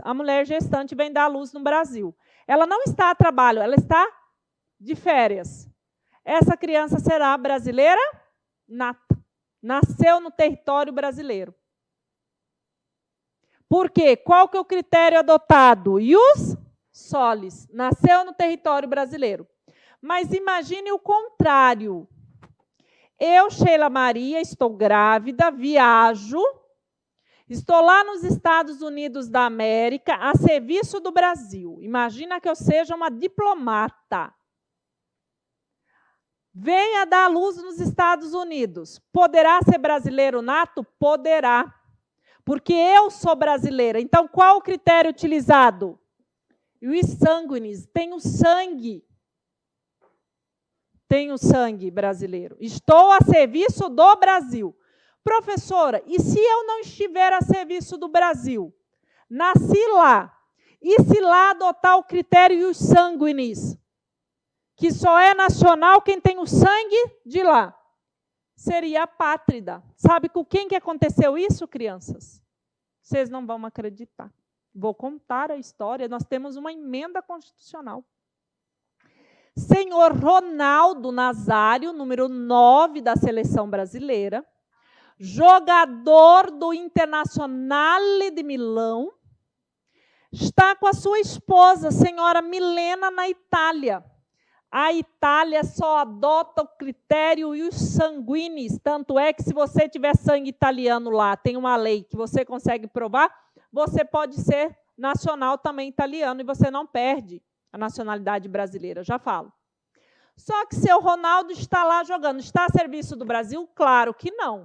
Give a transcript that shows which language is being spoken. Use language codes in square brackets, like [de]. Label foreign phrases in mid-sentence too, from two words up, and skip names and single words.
[pt] A mulher gestante vem dar à luz no Brasil. Ela não está a trabalho, ela está de férias. Essa criança será brasileira nata. Nasceu no território brasileiro. Por quê? Qual que é o critério adotado? [la] Ius solis. [pt] Nasceu no território brasileiro. Mas imagine o contrário. Eu, Sheila Maria, estou grávida, viajo, estou lá nos Estados Unidos da América, a serviço do Brasil. Imagina que eu seja uma diplomata. Venha dar à luz nos Estados Unidos. Poderá ser brasileiro nato? Poderá. Porque eu sou brasileira. Então, qual o critério utilizado? [la] Ius sanguinis, [pt] tenho sangue. Tenho sangue brasileiro. Estou a serviço do Brasil. Professora, e se eu não estiver a serviço do Brasil? Nasci lá. E se lá adotar o critério [la] ius sanguinis? [pt] Que só é nacional quem tem o sangue de lá. Seria apátrida. Sabe com quem que aconteceu isso, crianças? Vocês não vão acreditar. Vou contar a história. Nós temos uma emenda constitucional. Senhor Ronaldo Nazário, número 9 da seleção brasileira, jogador do Internazionale de Milão, está com a sua esposa, senhora Milena, na Itália. A Itália só adota o critério [la] ius sanguinis, [pt] tanto é que se você tiver sangue italiano lá, tem uma lei que você consegue provar, você pode ser nacional também italiano e você não perde a nacionalidade brasileira, já falo. Só que seu Ronaldo está lá jogando. Está a serviço do Brasil? Claro que não.